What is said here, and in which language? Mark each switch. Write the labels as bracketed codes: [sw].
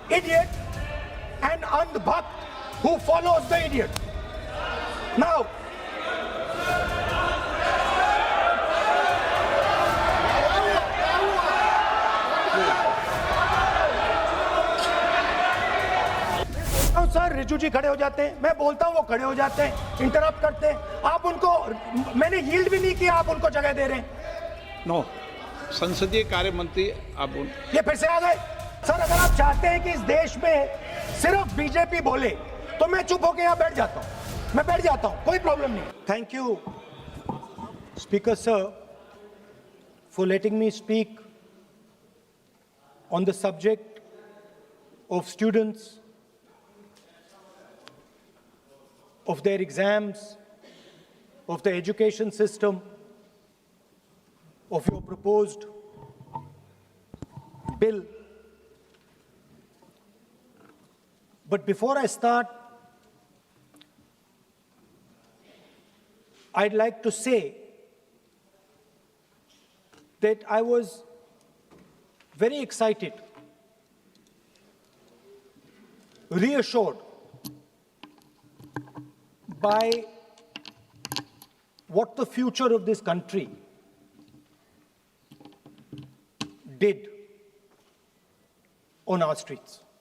[en] idiot and andhbhakt who follows the idiot. [hi] Now, sir Riju जी खड़े हो जाते हैं, मैं बोलता हूं वो खड़े हो जाते हैं, इंटरप्ट करते हैं, आप उनको, मैंने यील्ड भी नहीं किया, आप उनको जगह दे रहे हैं। नो, संसदीय कार्य मंत्री आप ये फिर से आ गए। सर अगर आप चाहते हैं कि इस देश में सिर्फ बीजेपी बोले तो मैं चुप होकर यहां बैठ जाता हूं, मैं बैठ जाता हूं, कोई प्रॉब्लम नहीं। [en] Thank you speaker sir for letting me speak on the subject of students, of their exams, of the education system, of your proposed bill. But before I start, I'd like to say that I was very excited, reassured by what the future of this country did on our streets.